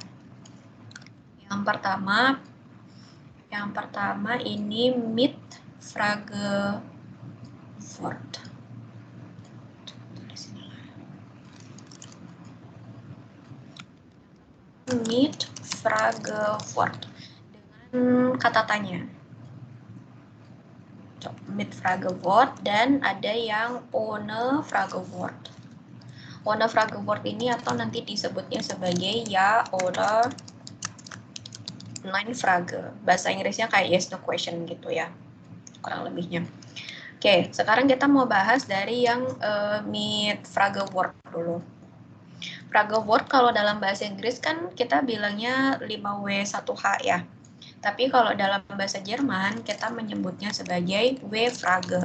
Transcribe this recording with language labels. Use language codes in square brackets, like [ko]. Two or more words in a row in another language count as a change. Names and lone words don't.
[id] Yang pertama ini [de] mit Frage Wort. Mit Frage Wort. [id] Dengan kata tanya. [de] Mit Frage Wort, [id] dan ada yang [de] ohne Frage Wort. Ohne Frage Wort [id] ini atau nanti disebutnya sebagai [de] ya oder nein Frage. [id] Bahasa Inggrisnya kayak [en] yes no question [id] gitu ya, kurang lebihnya. Oke, sekarang kita mau bahas dari yang [de] mit Frage Wort [id] dulu. [de] Frage Wort [id] kalau dalam bahasa Inggris kan kita bilangnya 5W1H ya. Tapi kalau dalam bahasa Jerman kita menyebutnya sebagai W-Frage.